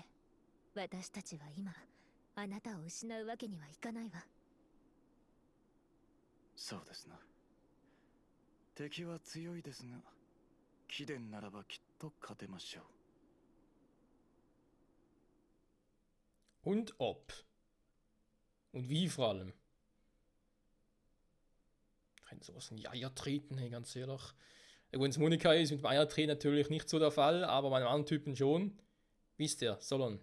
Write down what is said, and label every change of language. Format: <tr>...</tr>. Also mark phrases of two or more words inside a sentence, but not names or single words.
<ja>私たちは今あなたを失うわけにはいかないわ。そうですな。敵は強いですが、貴殿ならばきっと勝てましょ</ja> <de>う。Und ob. Und wie vor allem. Ich kann sowas in die Eier treten, hey, ganz ehrlich. Wenn es Monika ist, mit dem Eiertreten natürlich nicht so der Fall, aber bei einem anderen Typen schon. Wisst ihr, Solon?</de>